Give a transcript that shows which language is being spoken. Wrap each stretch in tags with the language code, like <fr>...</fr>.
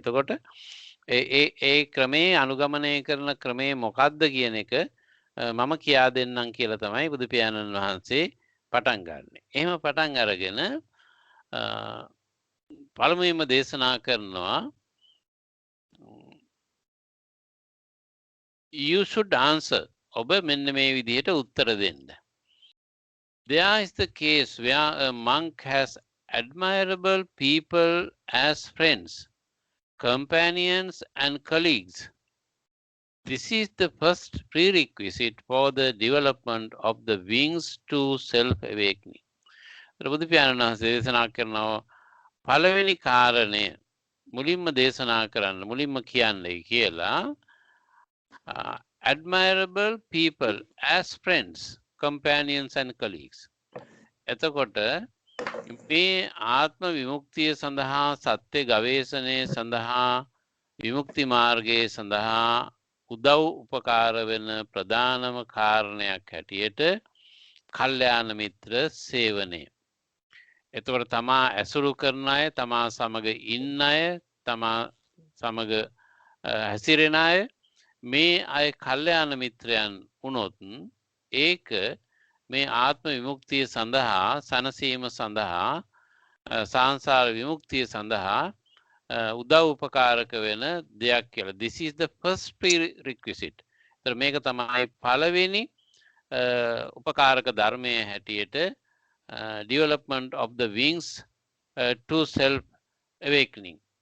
<si>එතකොට ඒ ක්‍රමේ අනුගමනය කරන ක්‍රමේ මොකක්ද කියන එක මම කියා දෙන්නම් කියලා තමයි බුදු පියාණන් වහන්සේ පටන් ගන්නෙ. එහෙම පටන් අරගෙන පළමුවෙන්ම දේශනා කරනවා</si> <en>you should answer.</en> <si>ඔබ මෙන්න මේ විදිහට උත්තර දෙන්න.</si> <en>There is the case where a monk has admirable people as friends, companions and colleagues. This is the first prerequisite for the development of the wings to self-awakening.</en> <si>බුදු පියාණන් වහන්සේ දේශනා කරනවා පළවෙනි කාරණය මුලින්ම දේශනා කරන්න මුලින්ම කියන්නේ කියලා</si> <en>admirable people as friends, companions and colleagues.</en> <si>එතකොට මේ ආත්ම විමුක්තිය සඳහා සත්‍ය ගවේෂණය සඳහා විමුක්ති මාර්ගයේ සඳහා උදව් උපකාර වෙන ප්‍රධානම කාරණයක් හැටියට කල්යාණ මිත්‍ර සේවනය. එතකොට තමා ඇසුරු කරන අය, තමා සමග ඉන්න අය, තමා සමග හැසිරෙන අය, මේ අය කල්යාණ මිත්‍රයන් වුණොත් ඒක මේ ආත්ම විමුක්තිය සඳහා, සනසීම සඳහා, සංසාර විමුක්තිය සඳහා උදව් උපකාරක වෙන දෙයක් කියලා.</si> <en>This is the first prerequisite.</en> <si>ඒතර මේක තමයි පළවෙනි උපකාරක ධර්මයේ හැටියට</si> <en>development of the wings to self awakening.</en>